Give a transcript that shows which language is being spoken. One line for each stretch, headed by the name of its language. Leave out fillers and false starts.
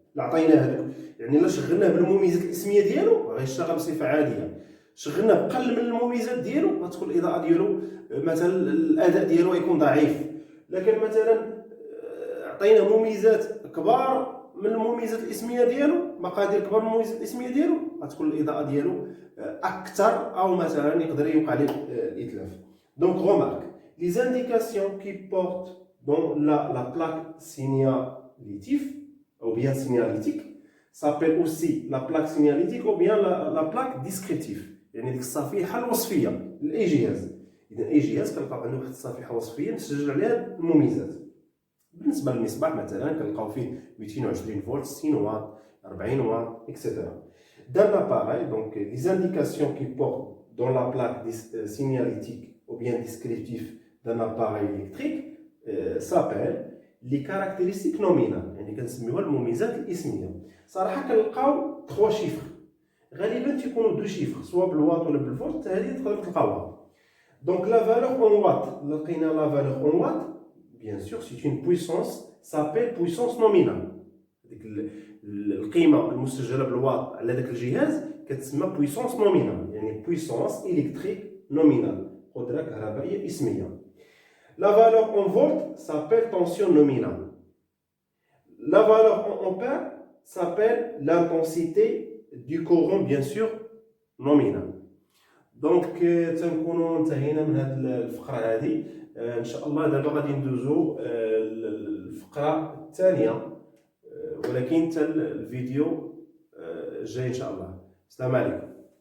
Arabic: لا عطيناه هذاك يعني لا شغلناه بالمميزات الاسميه ديالو غيشتغل بصفه عاديه، شغلناه بقل من المميزات ديالو غتكون الاضاءه ديالو مثلا الاداء ديالو يكون ضعيف. لكن مثلا عطيناه مميزات كبار من المميزات الاسميه ديالو، مقادير كبار من المميزات الاسميه ديالو، غتكون الاضاءه ديالو اكثر او مثلا يقدر يوقع عليه الاتلاف.
French: دونك remarque les indications qui portent dans la plaque signalétique ou bien signalétique s'appelle aussi la plaque signalétique ou bien la plaque descriptive.
Arabic: يعني ديك الصفيحه الوصفيه لاي جهاز. اذا اي جهاز كنلقاو عنده واحد الصفيحه وصفيه مسجل عليها المميزات. بالنسبه للمصباح مثلا كنلقاو فيه 220 فولت 60 واط 40 واط اكسيتيرا.
French: Dans l'appareil, donc les indications qui portent dans la plaque signalétique ou bien descriptive d'un appareil électrique s'appellent les caractéristiques nominales.
Arabic: يعني كنسميوها المميزات الاسميه. صراحه كنلقاو 3 شيفر، غالبا تيكونوا 2 شيفر سواء بالواط ولا بالفولت، هذه تقدروا تلقاوها.
French: دونك لا فالور اون واط،
Arabic: لقينا
French: لا فالور اون واط bien sûr c'est une puissance s'appelle puissance nominale.
Arabic: ديك القيمه المسجله بالواط على داك الجهاز كتسمى puissance nominale، يعني puissance électrique nominale، قدره كهربائيه اسميه.
French: La valeur en volt s'appelle tension nominale. La valeur en ampère s'appelle l'intensité du courant bien sûr nominal.
Arabic: دونك تنكونوا انتهينا من هذه الفقره هذه. ان شاء الله دابا غادي ندوزو الفقره الثانيه، ولكن حتى الفيديو جاي ان شاء الله. السلام عليكم.